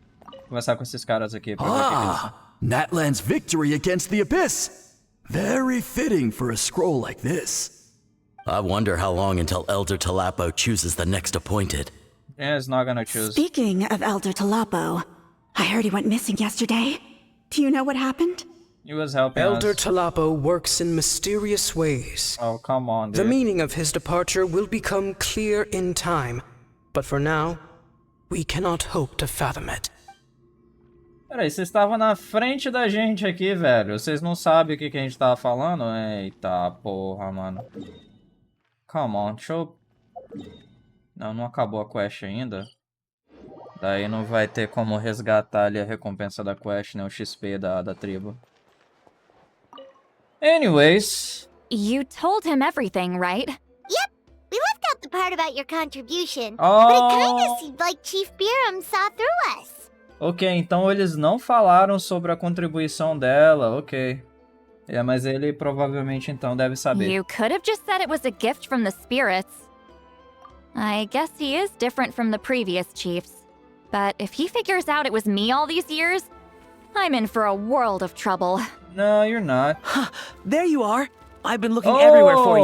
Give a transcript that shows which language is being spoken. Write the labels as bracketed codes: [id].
[pt] Vou conversar com esses caras aqui pra ver o que eles... [en] Natlan's victory against the Abyss! Very fitting for a scroll like this. I wonder how long until Elder Talapo chooses the next appointed. Yeah, it's not gonna choose. Speaking of Elder Talapo, I heard he went missing yesterday. Do you know what happened? He was helping Elder us. Talapo works in mysterious ways. Oh, come on, dude. The meaning of his departure will become clear in time, but for now, we cannot hope to fathom it. [pt] Peraí, vocês estavam na frente da gente aqui, velho. Vocês não sabem o que a gente tava falando? Eita porra, mano. [en] Come on, [pt] deixa eu... Não acabou a quest ainda. Daí não vai ter como resgatar ali a recompensa da quest, né? O XP da tribo. [en] Anyways. You told him everything, right? Yep. We left out the part about your contribution. Oh. But it kinda seemed like Chief Biram saw through us. [pt] Ok, então eles não falaram sobre a contribuição dela, ok. É, mas ele provavelmente então deve saber. [en] You could have just said it was a gift from the spirits. I guess he is different from the previous chiefs. But if he figures out it was me all these years, I'm in for a world of trouble. No, you're not. There you are. I've been looking everywhere for you.